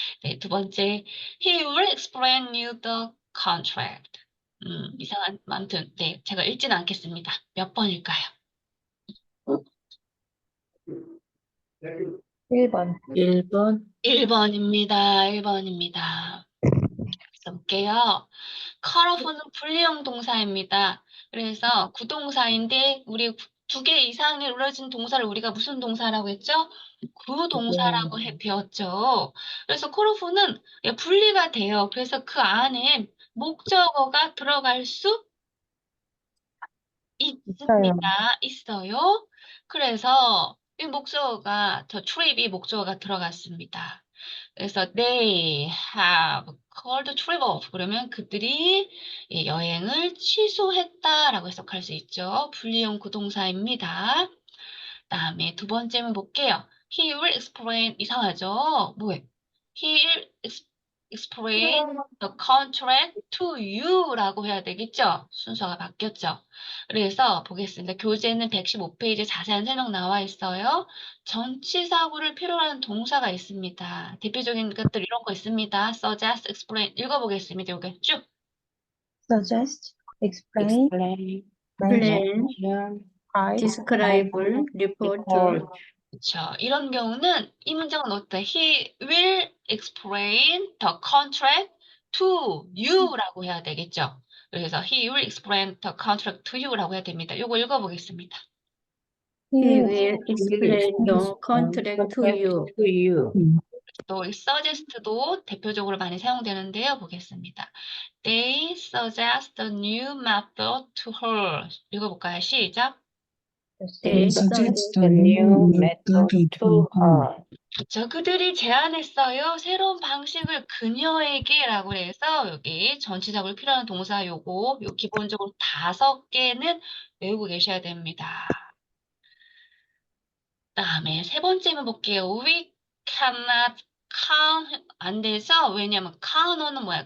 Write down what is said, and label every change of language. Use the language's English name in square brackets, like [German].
[Korean] 네, 두 번째, [English] he will explain you the contract. [Korean] 이상한, 아무튼, 네, 제가 읽지는 않겠습니다. 몇 번일까요? 1번. 1번. 1번입니다. 1번입니다. 볼게요. cut off는 분리형 동사입니다. 그래서 구동사인데 우리 두 개 이상이 이루어진 동사를 우리가 무슨 동사라고 했죠? 구동사라고 배웠죠. 그래서 cut off는 분리가 돼요. 그래서 그 안에 목적어가 들어갈 수 있습니다. 있어요. 그래서 이 목적어가 더 trip이 목적어가 들어갔습니다. 그래서 [English] they have called a trip off. [Korean] 그러면 그들이 여행을 취소했다라고 해석할 수 있죠. 분리형 구동사입니다. 다음에 두 번째는 볼게요. [English] He will explain [Korean] 이상하죠? 뭐예요? [English] He will explain the contract to you [Korean] 라고 해야 되겠죠? 순서가 바뀌었죠. 그래서 보겠습니다. 교재는 115페이지 자세한 설명 나와 있어요. 전치사구를 필요로 하는 동사가 있습니다. 대표적인 것들 이런 거 있습니다. [English] suggest, explain [Korean] 읽어보겠습니다. 여기 쭉. [English] suggest, explain, explain, plan, mention, describe, report, report. [Korean] 그렇죠. 이런 경우는 이 문장은 어때? [English] He will explain the contract to you [Korean] 라고 해야 되겠죠. 그래서 [English] he will explain the contract to you [Korean] 라고 해야 됩니다. 이거 읽어보겠습니다. [English] he he will explain the contract to you. To you. [Korean] 또 이 suggest도 대표적으로 많이 사용되는데요. 보겠습니다. [English] They suggest a new method to her. [Korean] 읽어볼까요? 시작. [English] They suggest a new method to her. [Korean] 그렇죠. 그들이 제안했어요. 새로운 방식을 그녀에게라고 해서 여기 전치사구를 필요한 동사 요거 기본적으로 5개는 외우고 계셔야 됩니다. 다음에 세 번째만 볼게요. [English] We cannot count [Korean] 안 돼서 왜냐면 count는 뭐야?